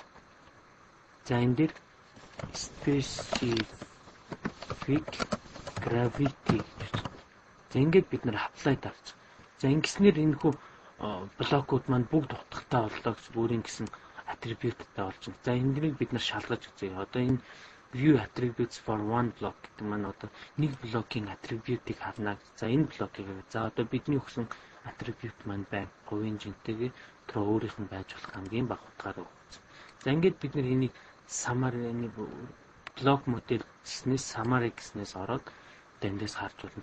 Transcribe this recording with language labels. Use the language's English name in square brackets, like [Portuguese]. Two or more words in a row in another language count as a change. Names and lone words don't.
[Mongolian] За энэ дээр [English] specific gravity [Mongolian] гэж. За ингээд бид нэр apply дарж. За ингэснээр энэ хүү блокууд маань бүгд утгатай боллоо гэсэн өөрийн гэсэн атрибьюттай болж байна. За энднийг бид нар шалгаж үзье. Одоо энэ [English] view attributes for one block [Mongolian] гэдэг маань одоо нэг блокийн атрибьютыг харна. За энэ блокийг за одоо бидний өгсөн атрибьют маань байна. Хувийн жинтэйгээ тэр өөрийнх нь байж болох хамгийн бага утгаараа өгсөн. За ингээд бид нар энийг summary блок модель гэснээс summary гэснээс ороод эндээс харж болно.